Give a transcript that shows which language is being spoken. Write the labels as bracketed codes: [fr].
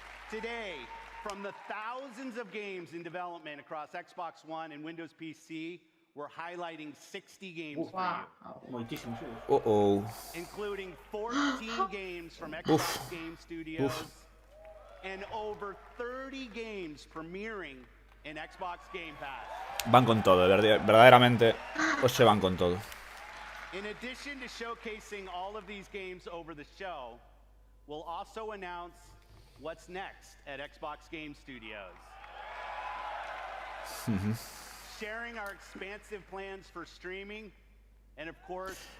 [en] Today, from the thousands of games in development across Xbox One and Windows PC, we're highlighting 60 games for you. Including 14 games from Xbox Game Studios and over 30 games premiering in Xbox Game Pass. [es] Van con todo, verdaderamente, pues se van con todo. [en] In addition to showcasing all of these games over the show, we'll also announce what's next at Xbox Game Studios. Sharing our expansive plans for streaming, and of course,